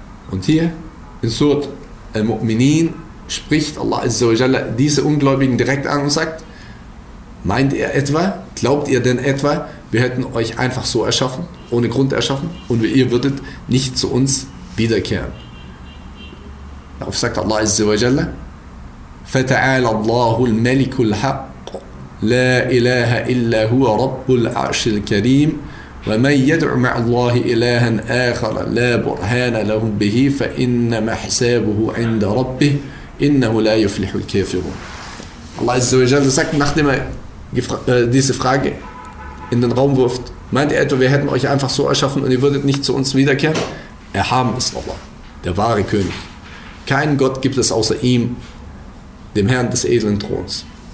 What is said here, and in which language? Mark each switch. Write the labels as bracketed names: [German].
[German] Und hier in Surah Al-Mu'minin spricht Allah Azza wa Jalla diese Ungläubigen direkt an und sagt: Meint ihr etwa, glaubt ihr denn etwa, wir hätten euch einfach so erschaffen, ohne Grund erschaffen, und ihr würdet nicht zu uns wiederkehren? Darauf sagt Allah Azza wa Jalla: [Arabic] فَتَعَالَ اللَّهُ الْمَلِكُ الْحَقُّ لَا إِلَهَ إِلَّا هُوَ رَبُّ الْعَرْشِ الْكَرِيمِ وَمَنْ يَدْعُ مَعَ اللَّهِ إِلَهًا آخَرَ لَا بُرْهَانَ لَهُمْ بِهِ فَإِنَّمَا حِسَابُهُ عِنْدَ رَبِّهِ إِنَّهُ لَا يُفْلِحُ الْكَافِرُونَ. [German] Allah Azza wa Jalla sagt, nachdem er diese Frage in den Raum wirft: Meint ihr etwa, wir hätten euch einfach so erschaffen und ihr würdet nicht zu uns wiederkehren? Erhaben ist Allah, der wahre König. Keinen Gott gibt es außer ihm, dem Herrn des edlen Throns.